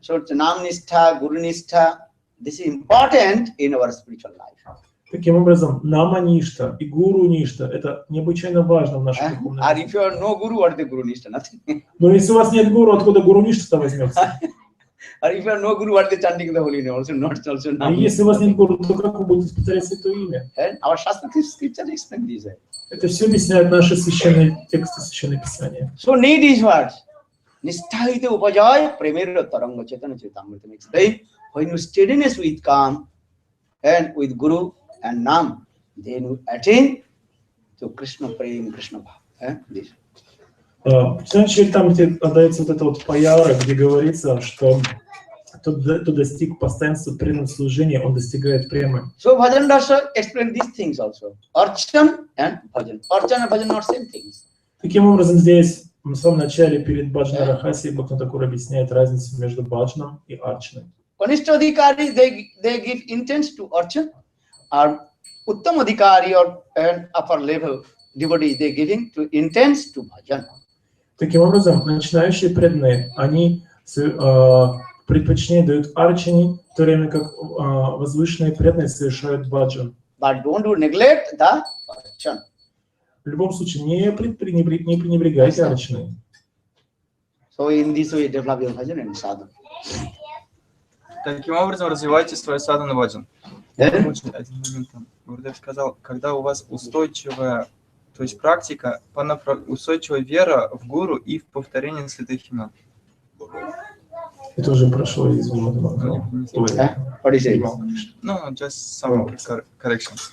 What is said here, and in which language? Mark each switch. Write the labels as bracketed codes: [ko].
[en] So Nam Nishtha, Guru Nishtha, this is important in our spiritual life. [ru] Таким образом, нама ништа и гуру ништа — это необычайно важно в нашей духовной [en] And [ru] жизни. [en] if you are no guru, what is the guru nishta? Nothing. [ru] Но если у вас нет гуру, откуда гуру ништа возьмется? [en] Or if you are no guru, what is the chanting the holy name? Also not also [ru] А [en] not. [ru] если у вас нет гуру, то как вы будете повторять святое имя? [en] And our Shastra scripture explain this. [ru] Это все объясняют наши священные тексты, священные писания. [en] So need is what? [bn] Nisthahite upajay premera taranga [en] chetana chetamritam explain. When you steadiness with calm and with guru and nam, then you attain to Krishna prem, Krishna bhav. This. [ru] Значит, там, где отдается вот эта вот паяра, где говорится, что кто достиг постоянства преданного служения, он достигает премы. [en] So bhajan rasa explain these things also. Archan and bhajan. Archan and bhajan are same things. [ru] Таким образом, здесь в самом начале перед Баджана Рахаси Бхактивinoda Тхакур объясняет разницу между баджаном и арчаной. [en] Kanishta adhikari, they give intense to archan, or uttam adhikari or an upper level devotee, they giving to intense to bhajan. [ru] Таким образом, начинающие преданные, они предпочтение дают арчане, в то время как возвышенные преданные совершают баджан. [en] But don't do neglect the archan. [ru] В любом случае, не пренебрегайте арчаной. [en] So in this way, develop your bhajan and sadhana. [ru] Таким образом, развивайте свою садхану баджан. Очень один момент там. Гурдев сказал, когда у вас устойчивая, то есть практика, устойчивая вера в гуру и в повторение святых имен. Это уже прошло из What [en] is it? No, just some correction.